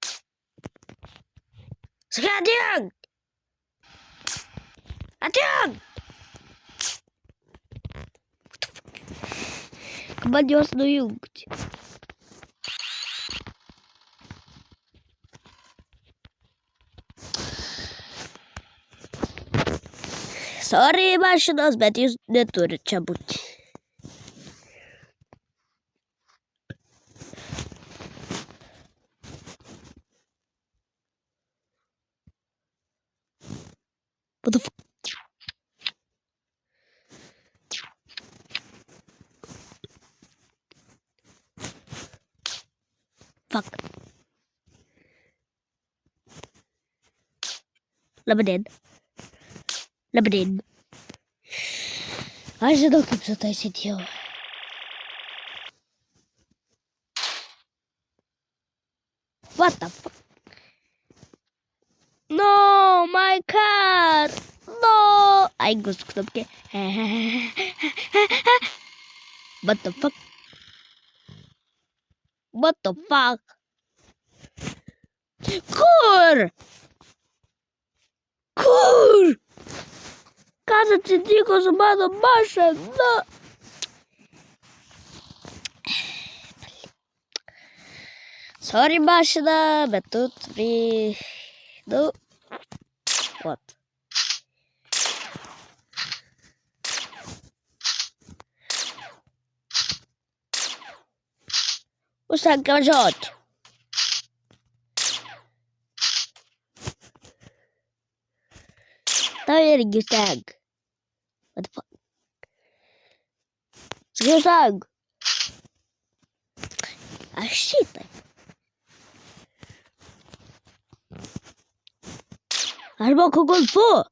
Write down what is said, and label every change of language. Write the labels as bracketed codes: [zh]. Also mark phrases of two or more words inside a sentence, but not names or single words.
[lt] Atjung! Man juos nujungti. Sorry, mašinos, bet jūs neturit čia būti. [en] What the fuck? Fuck. Lebanon. [lt] Aš žinau, kaip sutaisyti jau. [en] What the fuck? No, my car! No! [lt] Ai, gusto knopkę. [en] What the fuck? What the fuck? [lt] Kur? Kas atsitiko su mano mašina? Sorry, mašina, bet tu turi... Nu... What? Užtenka važiuoti. Tau irgi užtenka. [en] What the fuck? [lt] Sakai užtenka. Aš šitai. Aš moku golfu.